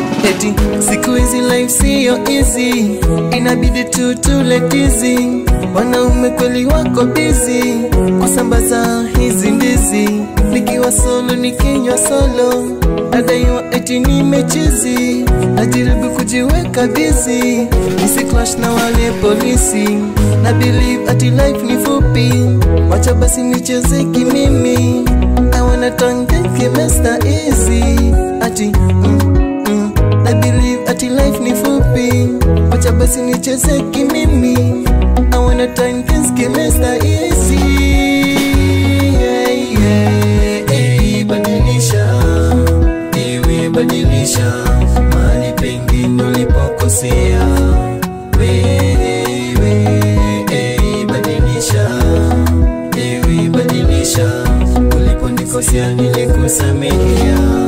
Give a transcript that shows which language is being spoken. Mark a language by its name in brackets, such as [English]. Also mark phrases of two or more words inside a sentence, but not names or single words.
[Swahili] Eti, siku hizi life siyo easy, inabidi tu tule tizi. Wanaume kweli wako busy kusambaza hizi ndizi, nikiwa solo, nikinywa solo, nadaiwa eti nimechizi. Najaribu kujiweka busy, nisi clash na wale polisi. Na believe ati life ni fupi, wacha basi nicheze kimimi. [English] I wanna turn this game Mister Easy. [Swahili] Ati, mm, mm, [English] I believe [Swahili] ati life ni fupi, wacha basi nicheze kimimi. [English] I wanna turn this game Mister Easy. Yeah, yeah, [Swahili] eh, badilisha, ewe badilisha, mahali pengine ulipokosea. Wewe, eh, badilisha, ewe badilisha, uliponikosea nilikusamehea.